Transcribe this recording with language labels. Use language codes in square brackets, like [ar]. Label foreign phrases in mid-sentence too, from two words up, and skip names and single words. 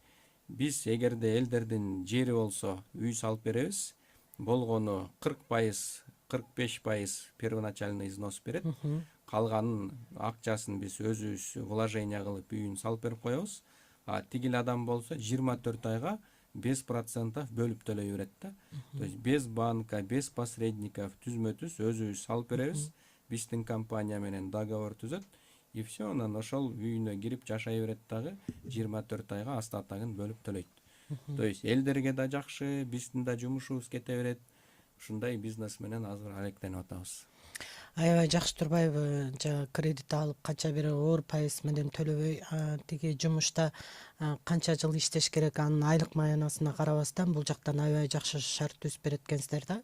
[ky] Биз эгерде элдердин жери болсо үй салып беребиз, болгону 40%, 45% [ru] первоначальный взнос [ky] берет. Калганын акчасын биз өзүбүз вложение кылып үйүн салып берип коебуз. Тигил адам болсо 24 айга 5% бөлүп төлөй берет да. [ru] То есть без банка, без посредников [ky] түзмө-түз өзүбүз салып беребиз. Биздин компания менен договор түзөт. [ru] И все, [ky] анан ошол үйүнө кирип жашай берет дагы 24 айга остатогун бөлүп төлөйт. [ru] То есть [ky] элдерге да жакшы, биздин да жумушубуз кете берет. Ушундай бизнес менен азыр алектенип атабыз. аябай жакшы турбайбы? Жана кредит алып канча бир оор пайыз менен төлөбөй, тиги жумушта канча жыл иштеш керек, анын айлык маянасына карабастан бул жактан аябай жакшы шарт түзүп берет экенсиздер да.